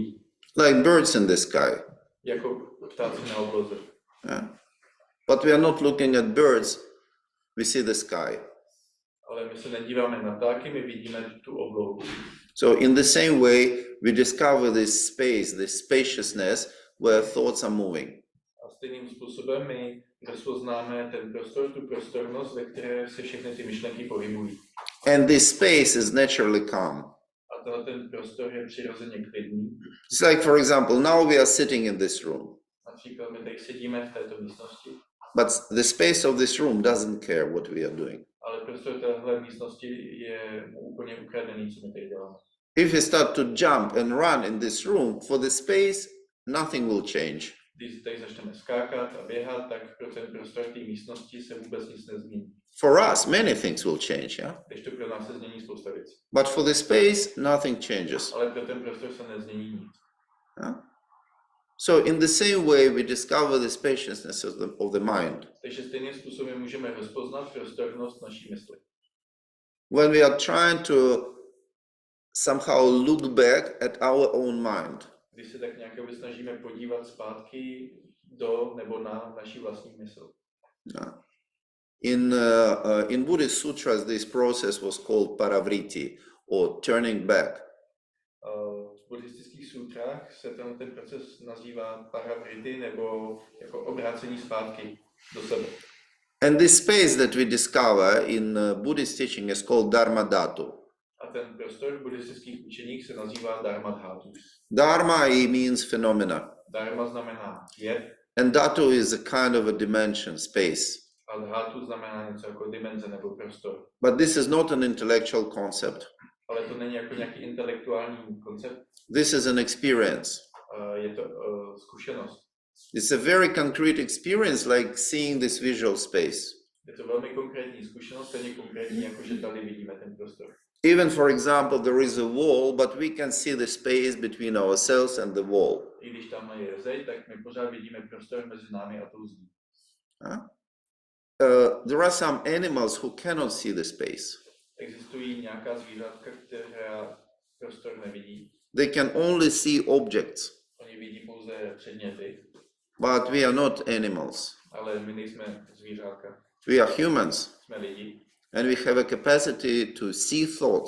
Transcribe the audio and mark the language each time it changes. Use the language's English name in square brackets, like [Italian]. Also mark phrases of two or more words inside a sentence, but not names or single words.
[English] Like birds in the sky. [Czech] jako ptáci na obloze. [English] Yeah? But we are not looking at birds, we see the sky. [Czech] Ale my se nedíváme na ptáky, my vidíme tu oblohu. [English] So in the same way, we discover this space, this spaciousness, where thoughts are moving. [Czech] A stejným způsobem my rozpoznáme ten prostor, tu prostornost, ve které se všechny ty myšlenky pohybují. [English] And this space is naturally calm. [Czech] A tenhle ten prostor je přirozeně klidný. [English] It's like, for example, now we are sitting in this room, [Czech] Například my tady sedíme v této místnosti, [English] but the space of this room doesn't care what we are doing. [Czech] ale prostor téhle místnosti je úplně ukradený, co my tady děláme. [English] If we start to jump and run in this room, for the space, nothing will change. [Czech] Když tady začneme skákat a běhat, tak pro ten prostor té místnosti se vůbec nic nezmění. [English] For us, many things will change, yeah? [Czech] Když to pro nás se změní spousta věcí. [English] But for the space, nothing changes. [Czech] Ale pro ten prostor se nezmění nic. [English] Yeah? So in the same way, we discover the spaciousness of the mind. [Czech] Takže stejným způsobem můžeme rozpoznat prostornost naší mysli. [English] When we are trying to somehow look back at our own mind. [Czech] Když se tak nějak snažíme podívat zpátky do nebo na naší vlastní mysl. [English] Yeah. In Buddhist sutras, this process was called paravriti, or turning back. [Czech] V buddhistických sutrách se ten proces nazývá paravriti nebo jako obrácení zpátky do sebe. [English] And this space that we discover in Buddhist teaching is called dharma dhatu. [Czech] A ten prostor v buddhistických učeních se nazývá dharma dhatu. [English] Dharma means phenomena. [Czech] Dharma znamená je, [English] And dhatu is a kind of a dimension, space. [Czech] a dhatu znamená něco jako dimenze nebo prostor. [English] But this is not an intellectual concept. [Czech] Ale to není jako nějaký intelektuální koncept, [English] This is an experience. [Czech] je to zkušenost. [English] It's a very concrete experience, like seeing this visual space. [Czech] Je to velmi konkrétní zkušenost, stejně konkrétní, jako že tady vidíme ten prostor. [English] Even, for example, there is a wall, but we can see the space between ourselves and the wall. [Czech] I když tamhle je zeď, tak my pořád vidíme prostor mezi námi a tou zdí. [English] There are some animals who cannot see the space. [Czech] Existují nějaká zvířátka, která prostor nevidí. [English] They can only see objects, [Czech] Oni vidí pouze předměty, [English] but we are not animals. [Czech] ale my nejsme zvířátka. [English] We are humans, [Czech] Jsme lidi [English] and we have a capacity to see thoughts.